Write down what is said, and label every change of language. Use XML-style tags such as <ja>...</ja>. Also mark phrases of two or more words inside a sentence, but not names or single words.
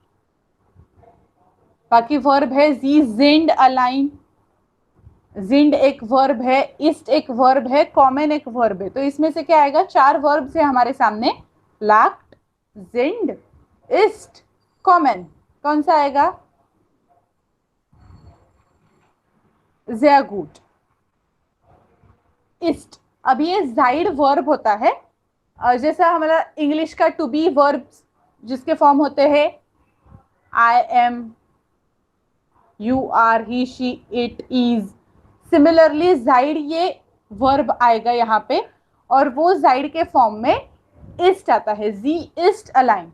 <hi>बाकी वर्ब है</hi> <de>sie sind allein,</de> <hi>जिंड एक वर्ब है, इस्ट एक वर्ब है, कॉमन एक वर्ब है। तो इसमें से क्या आएगा? चार वर्ब्स है हमारे सामने, लाक्ट, जिंड, इस्ट, कॉमन। कौन सा आएगा?</hi> <de>sehr gut,</de> <hi>इस्ट। अब ये जाइड वर्ब होता है, जैसा हमारा इंग्लिश का</hi> <en>to be</en> <hi>वर्ब जिसके फॉर्म होते हैं</hi> <en>I am, you are, he she, it, is.</en> <hi>सिमिलरली जाइड ये वर्ब आएगा यहाँ पे, और वो जाइड के फॉर्म में इस्ट आता है,</hi> <de>sie ist allein.</de>